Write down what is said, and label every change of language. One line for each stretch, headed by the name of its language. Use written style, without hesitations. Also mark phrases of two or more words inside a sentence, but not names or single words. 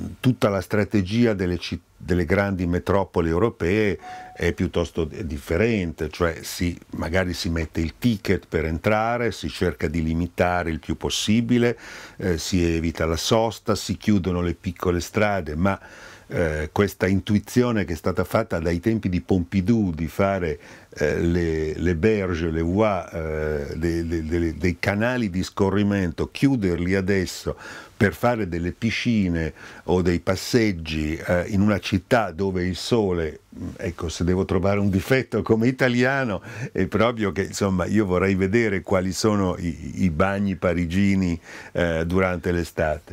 Italian: tutta la strategia delle grandi metropoli europee è piuttosto differente, cioè magari si mette il ticket per entrare, si cerca di limitare il più possibile, si evita la sosta, si chiudono le piccole strade, ma questa intuizione che è stata fatta dai tempi di Pompidou di fare
French: le berge, le voies,
Italian: dei canali di scorrimento, chiuderli adesso per fare delle piscine o dei passeggi in una città dove il sole, ecco, se devo trovare un difetto come italiano è proprio che, insomma, io vorrei vedere quali sono i bagni parigini durante l'estate.